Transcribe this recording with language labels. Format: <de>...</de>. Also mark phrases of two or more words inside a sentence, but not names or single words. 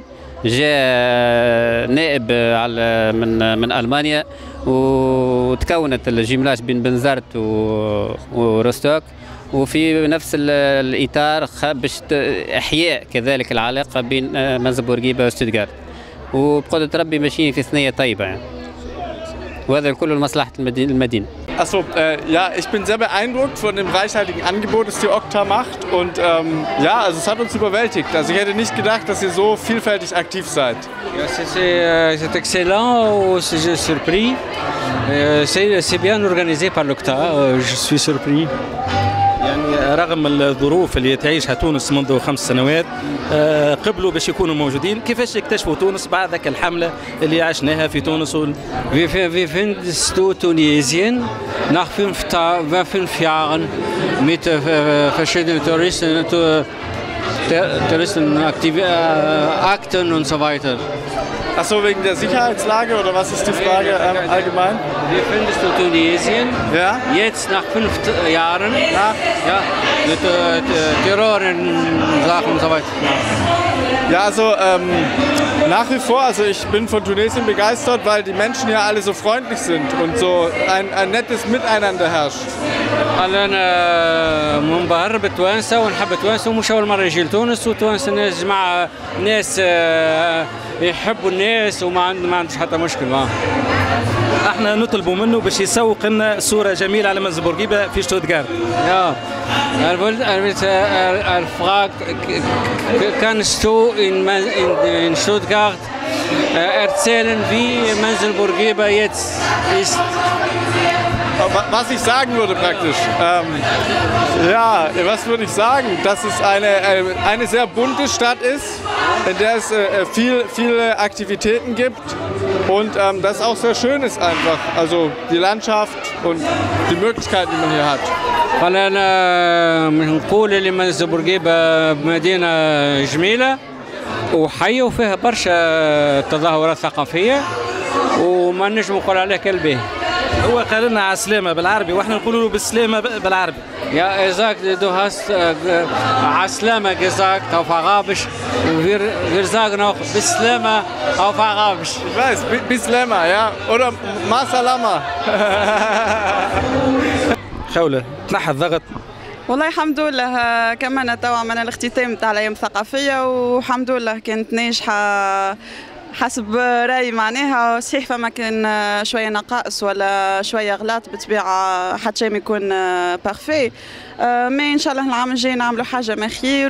<ar>جاء نائب من ألمانيا وتكونت الجملاج بين بنزرت وروستوك، وفي نفس الإطار باش إحياء كذلك العلاقة بين منزل بورقيبة وشتوتغارت، وبقدرة ربي ماشيين في ثنية طيبة يعني. وهذا كله لمصلحة المدينة.</ar> <de>Achso, ja, ich bin sehr beeindruckt von dem reichhaltigen Angebot, das die Okta macht, und ja, also es hat uns überwältigt. Also ich hätte nicht gedacht, dass ihr so vielfältig aktiv seid. Ja,</de> <fr>c'est excellent, je suis surpris. C'est bien organisé par l'Okta, je suis surpris.</fr> <ar>يعني رغم الظروف اللي تعيشها تونس منذ 5 سنوات قبلوا باش يكونوا موجودين، كيفاش اكتشفوا تونس بعد ذاك الحملة اللي عشناها في تونس؟</ar> <de>Wir findest du Tunesien nach 5 Jahren mit verschiedenen Touristenakten und so weiter. Achso, wegen der Sicherheitslage oder was ist die Frage allgemein? Wie findest du Tunesien? Ja? Jetzt nach 5 Jahren, ja, mit Terror-Sachen und so weiter. Ja, also nach wie vor, also ich bin von Tunesien begeistert, weil die Menschen ja alle so freundlich sind und so ein nettes Miteinander herrscht.</de> <ar>أنا منبهر بالتوانسة ونحب التوانسة، ومش أول مرة يجي لتونس، وتوانسة ناس جماعة ناس يحبوا الناس وما عندوش حتى مشكل. احنا نطلبوا منه باش يسوق لنا صورة جميلة على منزل بورقيبة في شتوتغارت.</ar> <de>Ja, fragt, kannst du in Stuttgart erzählen, wie Menzel Bourguiba jetzt ist? Was ich sagen würde praktisch, ja, was würde ich sagen, dass es eine sehr bunte Stadt ist, in der es viele Aktivitäten gibt und das auch sehr schön ist einfach, also die Landschaft und die Möglichkeiten, die man hier hat.</de> <ar>أنا نقول اللي منزل بورقيبة مدينة جميلة وحية وفيها برشا تظاهرات ثقافية، وما نجم نقول عليه كالباهي. هو قال لنا على السلامة بالعربي واحنا نقولوا له بالسلامة بالعربي.</ar> <de>Ja, sagt, du hast Aslama gesagt auf Arabisch. Wir sagen auch Bislama auf Arabisch. Ich weiß, Bislama, ja, oder Masalama.</de> <ar>خولة، تنحى الضغط؟ والله الحمد لله، كملنا توا من الاختتام تاع الايام الثقافيه، والحمد لله كانت ناجحه حسب رايي. معناها صحيح فما كان شويه نقائص ولا شويه غلط بالطبيعه، حتى شيء ما يكون بارفي، مي ان شاء الله العام الجاي نعملوا حاجه ما خير.</ar>